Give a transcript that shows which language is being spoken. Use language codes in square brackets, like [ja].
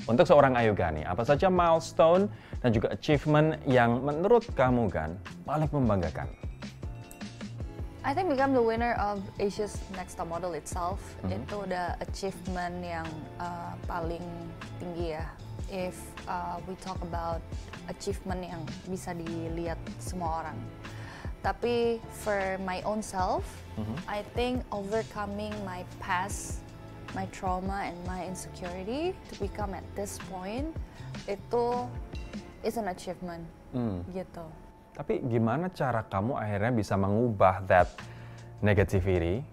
[id] Untuk seorang Ayugani, apa saja milestone dan juga achievement yang menurut kamu Gan paling membanggakan? [en] I think become the winner of Asia's Next Top Model itself [id] itu udah [en] achievement [id] yang paling tinggi ya. [en] If we talk about achievement [id] yang bisa dilihat semua orang. [en] Tapi for my own self, I think overcoming my past, my trauma and my insecurity to become at this point itu is an achievement, gitu. [id] Tapi gimana cara kamu akhirnya bisa mengubah [en] that negativity?